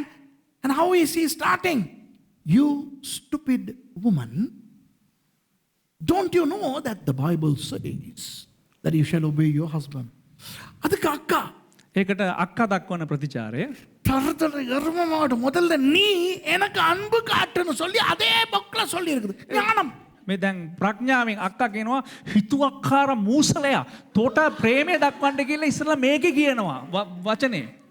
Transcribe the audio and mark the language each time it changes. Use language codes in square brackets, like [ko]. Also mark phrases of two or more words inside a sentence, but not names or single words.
[en] And how is he starting? You stupid woman, don't you know that the Bible says that you shall obey your husband? [ta] அதுக்கு அக்கா [si] ඒකට අක්කා දක්වන ප්‍රතිචාරය [ta] தரதர எருமமாடு முதல்ல நீ எனக்கு அன்பு காட்டுன்னு சொல்லி அதே பக்ல சொல்லி இருக்குது. ஞானம். [si] මේ දැන් ප්‍රඥාවෙන් අක්කා කියනවා හිතුවක්කාර මූසලයා තොට ප්‍රේමය දක්වන්න කියලා ඉස්සෙල්ලා මේකේ කියනවා වචනේ.